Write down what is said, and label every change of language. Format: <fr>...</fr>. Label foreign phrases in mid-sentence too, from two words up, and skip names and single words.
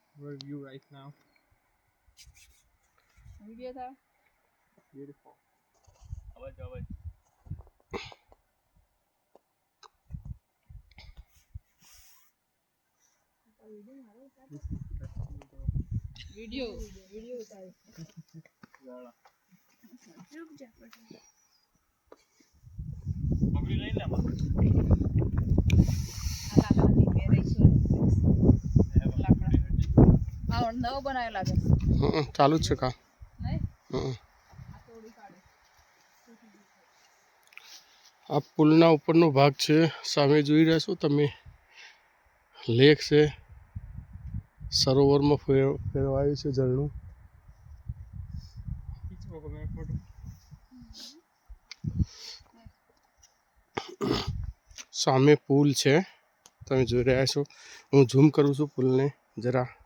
<en>our view right now.</en> <hi>Video था</hi> <en>Beautiful.</en> <hi>आवाज वीडियो उतार रुक जा पकड़ी नहीं ना नव बनाया लागे</hi> <gu>ચાલુ જ છે કા નહીં હમ આ થોડી કાઢે આ પુલના ઉપરનો ભાગ છે સામે જોઈ રહ્યા છો તમે લેક છે સરોવરમાં ફેરવાયું છે ઝરણું સામે પુલ છે તમે જોઈ રહ્યા છો હું ઝૂમ કરું છું પુલને જરા</gu>